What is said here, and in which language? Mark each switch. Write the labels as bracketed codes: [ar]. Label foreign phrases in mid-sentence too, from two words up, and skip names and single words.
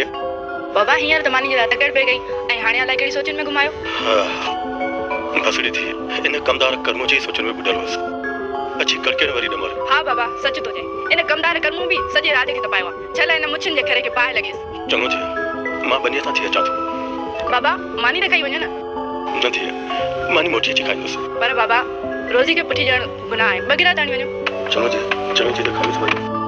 [sd] बाबा हींअर त मानी जी रात कड़ पे गई ऐं हाणे अलाए कहिड़ी सोचनि में घुमायो। भसड़ी थी इन कमदार कर्मों जी सोचन में बुडल हुअसि अची कड़के वरी डमर। हाँ बाबा सच तो जे इन कमदार कर्मों भी सजे राज खे तपायो छला इन मुछन जे करे के पाए लगेस। चङो थी मां बनिया था थी अचां थो। बाबा मानी न खाई वञे न थी मानी मोटी अची खाईंदुसि। पर बाबा रोजी के पुठी ॼण गुनाह आहे बगिरा ताणी वञो। चङो थी त खाईंदुसि भाई।